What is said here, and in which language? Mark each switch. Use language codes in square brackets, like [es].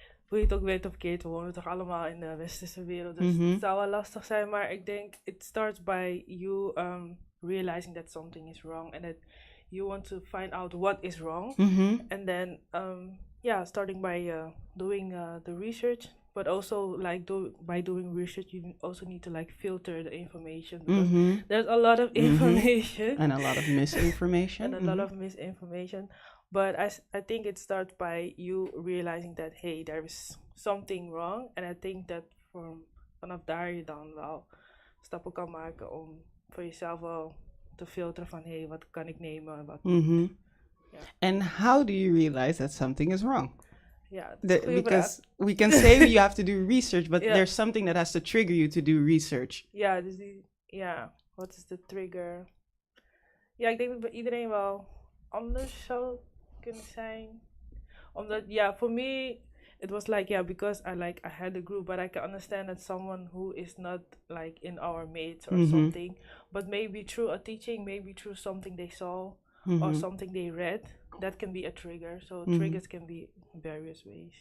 [nl] hoe je het ook weet of verkeerd, we wonen toch allemaal in de westerse wereld, dus het zou wel lastig zijn, maar ik denk, [en] it starts by you realizing that something is wrong, and that you want to find out what is wrong, and then starting by doing the research, but also like by doing research you also need to like filter the information, because there's a lot of information and a lot of misinformation and a lot of misinformation. But I think it starts by you realizing that, hey, there is something wrong. And I think that [nl] vanaf daar je dan wel stappen kan maken om voor jezelf wel te filteren van, hey, wat kan ik nemen? Wat, [en] And how do you realize that something is wrong? Yeah, because we can say you have to do research, but there's something that has to trigger you to do research. [nl] Ja, dus wat is de trigger? Ja, ik denk dat bij iedereen wel anders zou kunnen zijn. Omdat, [en] for me, it was like, because I had a group, but I can understand that someone who is not like in our mates or something, but maybe through a teaching, maybe through something they saw or something they read, that can be a trigger. So triggers can be various ways.